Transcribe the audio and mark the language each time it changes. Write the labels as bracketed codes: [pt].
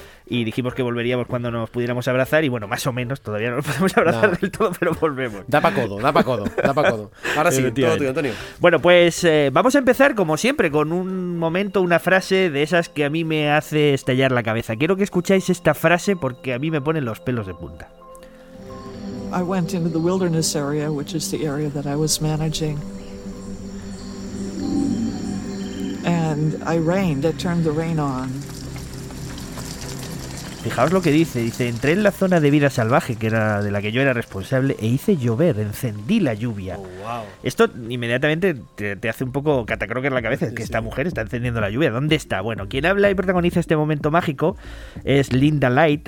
[es] Y dijimos que volveríamos cuando nos pudiéramos abrazar. Y bueno, más o menos, todavía no nos podemos abrazar del todo, pero volvemos. Da pa' codo. Ahora sí, todo tuyo, Antonio. Bueno, pues vamos a empezar, como siempre, con un momento, una frase de esas que a mí me hace estallar la cabeza. Quiero que escucháis esta frase porque a mí me ponen los pelos de punta. [en] I went into the wilderness area, which is the area that I was managing. And I rained, I turned the rain on. [es] Fijaos lo que dice. Dice, entré en la zona de vida salvaje, que era de la que yo era responsable, e hice llover, encendí la lluvia. Oh, wow. Esto inmediatamente te hace un poco catacroker en la cabeza, que esta mujer está encendiendo la lluvia. ¿Dónde está? Bueno, quien habla y protagoniza este momento mágico es Linda Light.